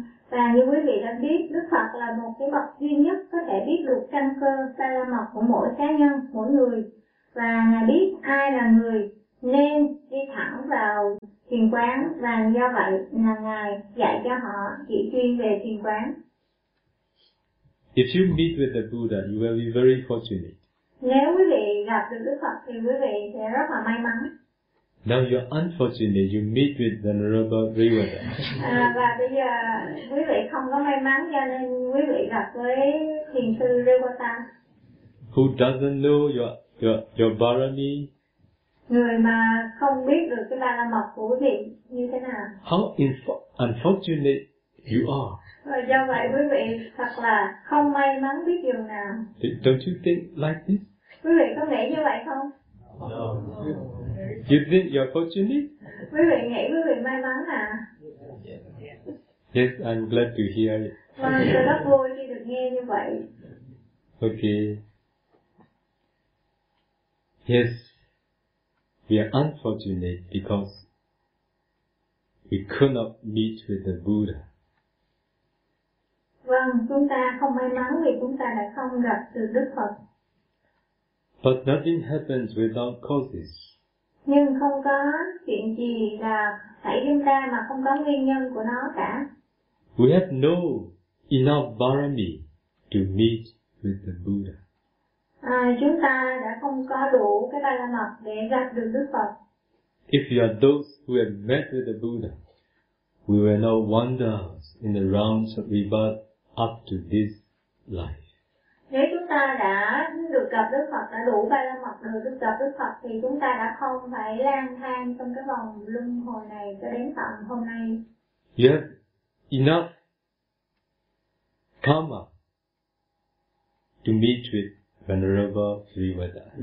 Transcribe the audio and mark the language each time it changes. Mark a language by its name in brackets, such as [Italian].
[Vietnamese] Và như quý vị đã biết, Đức Phật là một cái bậc duy nhất có thể biết được căn cơ ba la mật của mỗi cá nhân, mỗi người. Và Ngài biết ai là người nên đi thẳng vào thiền quán, và do vậy là Ngài dạy cho họ chỉ chuyên về thiền quán. [English] If you meet with the Buddha, you will be very fortunate. [Vietnamese] Nếu quý vị gặp được Đức Phật thì quý vị sẽ rất là may mắn. [English] Now you're unfortunate, you meet with the Venerable Rivada. [Vietnamese] Và bây giờ quý vị không có may mắn, cho nên quý vị gặp với thiền sư Rivada. [English] Who doesn't know your barami? [Vietnamese] Người mà không biết được cái ba la mật của quý vị như thế nào. [English] How unfortunate you are. [Vietnamese] Và do vậy quý vị thật là không may mắn biết điều nào. [English] Don't you think like this? [Vietnamese] Quý vị có nghĩ như vậy không? [English] No. You think you're fortunate? [Vietnamese] Quý vị nghĩ quý vị may mắn à? [English] Yes, I'm glad to hear it. [Vietnamese] Vâng, tôi rất vui khi được nghe như vậy. [English] Okay. Yes, we are unfortunate because we could not meet with the Buddha. [Vietnamese] Vâng, chúng ta không may mắn vì chúng ta đã không gặp được Đức Phật. [English] But nothing happens without causes. [Vietnamese] Nhưng không có chuyện gì là xảy ra mà không có nguyên nhân của nó cả. [English] We have no enough barami to meet with the Buddha. [Vietnamese] Chúng ta đã không có đủ cái Ba La Mật để gặp được Đức Phật. [English] If you are those who have met with the Buddha, we will now wander in the realms of rebirth up to this life. [Vietnamese] Nếu chúng ta đã được gặp Đức Phật, đã đủ Ba La Mật rồi, được gặp Đức Phật thì chúng ta đã không phải lang thang trong cái vòng luân hồi này cho đến tận hôm nay. [English] You have enough karma to meet with Venerable Srivata.